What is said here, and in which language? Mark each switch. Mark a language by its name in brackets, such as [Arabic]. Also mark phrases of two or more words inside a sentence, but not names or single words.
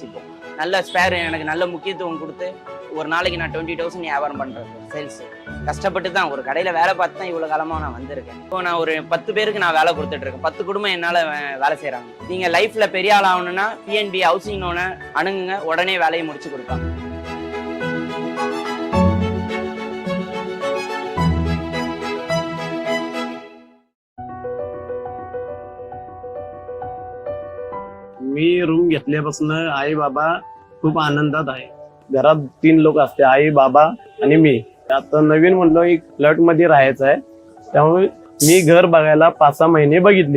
[Tamil] இப்போ நல்ல ஸ்பேர் எனக்கு நல்ல முக்கியத்துவம் கொடுத்து ஒரு நாளைக்கு நான் 20,000 வியாபாரம் பண்ணுறேன் சேல்ஸு. கஷ்டப்பட்டு தான் ஒரு கடையில் வேலை பார்த்து தான் இவ்வளோ காலமாக நான் வந்திருக்கேன். இப்போ நான் ஒரு 10 பேருக்கு நான் வேலை கொடுத்துட்ருக்கேன். 10 குடும்பம் என்னால் வேலை செய்கிறாங்க. நீங்கள் லைஃப்பில் பெரிய ஆள் ஆகணுன்னா பிஎன்பி ஹவுசிங் லோனை அணுகுங்க, உடனே வேலையை முடிச்சு கொடுப்பாங்க. [Marathi] मी रूम घेतल्यापासून आई बाबा खूप आनंदात आहे. घरात 3 लोक असते, आई बाबा आणि मी. आता नवीन म्हणलो एक फ्लॅट मध्ये राहायचं आहे, त्यामुळे मी घर बघायला 5-6 महिने बघितले.